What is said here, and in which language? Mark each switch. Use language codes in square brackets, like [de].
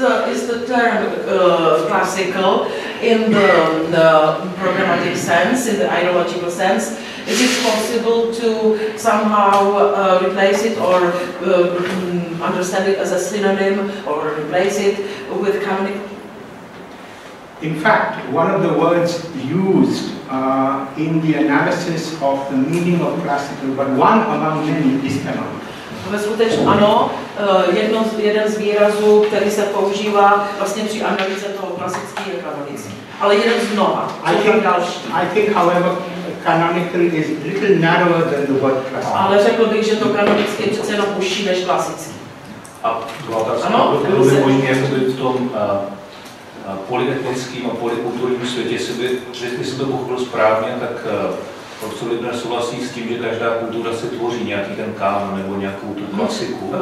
[en] Is the term classical in the programmatic sense, in the ideological sense, is it possible to somehow replace it or understand it as a synonym or replace it with canonical? In fact, one of the words used in the analysis of the meaning of classical, but one among many, is canonical. [cs] Ve skutečnosti ano, jeden z výrazů, který se používá vlastně při analýze toho klasický, je kanonický. Ale jeden z mnoha. [en] I think, however, canonical is a little narrower than the word classical. [cs] Ale řekl bych, že to kanonický je přece jenom užší než klasický. A druhá otázka, bylo by možné v tom polyetnickým a polykulturním světě, jestli jsem to pochopil správně, tak profesor Lipner souhlasí s tím, že každá kultura si tvoří nějaký ten kánon nebo nějakou tu klasiku.